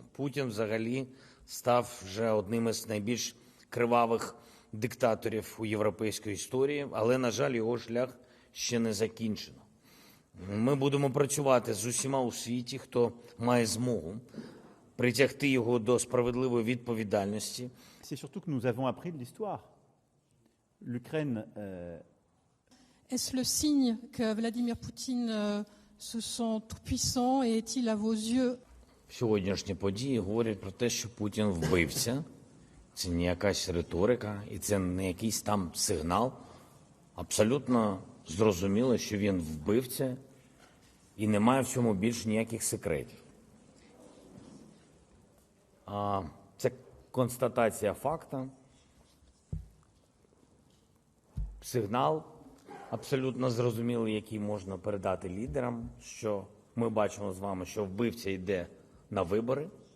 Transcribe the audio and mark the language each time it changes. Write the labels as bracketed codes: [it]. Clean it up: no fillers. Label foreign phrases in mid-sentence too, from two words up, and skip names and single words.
[uk] Путін взагалі став вже одним із найбільш кривавих диктаторів у європейській історії, але, на жаль, його шлях ще не закінчено. Ми будемо працювати з усіма у світі, хто має змогу притягти його до справедливої відповідальності. [fr] C'est surtout que nous avons appris de l'histoire. L'Ukraine Est-ce le signe que Vladimir Poutine se sent tout-puissant et est-il à vos yeux [uk] Сьогоднішні події говорять про те, що Путін вбивця. Це не якась риторика, і це не якийсь там сигнал. Абсолютно зрозуміло, що він вбивця, і немає в цьому більш ніяких секретів. Це констатація факту, сигнал абсолютно зрозумілий, який можна передати лідерам, що ми бачимо з вами, що вбивця йде на вибори,